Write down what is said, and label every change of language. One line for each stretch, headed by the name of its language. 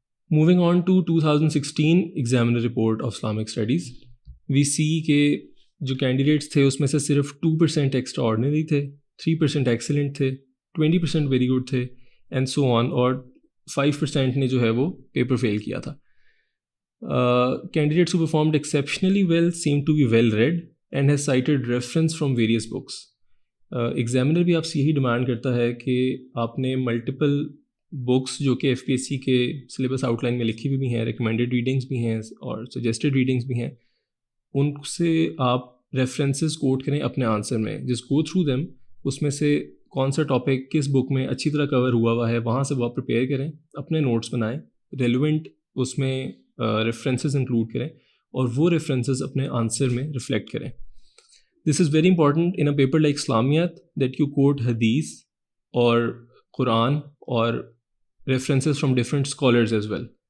English: Moving on to 2016 examiner report of Islamic Studies, we see
Urdu: کہ جو candidates تھے اس میں سے صرف 2% ایکسٹرا آرڈنری تھے, 3% ایکسلنٹ تھے, 20% ویری گڈ تھے اینڈ سو آن, اور 5% نے جو ہے وہ پیپر فیل کیا تھا.
English: Candidates who performed exceptionally well seem to be well read and has cited reference from various books.
Urdu: Examiner بھی آپ سے یہی ڈیمانڈ کرتا ہے کہ آپ نے ملٹیپل بکس جو کہ FPSC کے سلیبس آؤٹ لائن میں لکھی ہوئی بھی ہیں, ریکمینڈیڈ ریڈنگس بھی ہیں اور سجیسٹڈ ریڈنگس بھی ہیں, ان سے آپ ریفرنسز کوٹ کریں اپنے آنسر میں. جس گو تھرو دیم, اس میں سے کون سا ٹاپک کس بک میں اچھی طرح کور ہوا ہے وہاں سے وہ آپ پریپیئر کریں, اپنے نوٹس بنائیں, ریلیونٹ اس میں ریفرنسز انکلوڈ کریں اور وہ ریفرنسز اپنے آنسر میں ریفلیکٹ کریں.
English: This is very important in a paper like Islamiyat that you quote hadith or Quran or references from different scholars as well.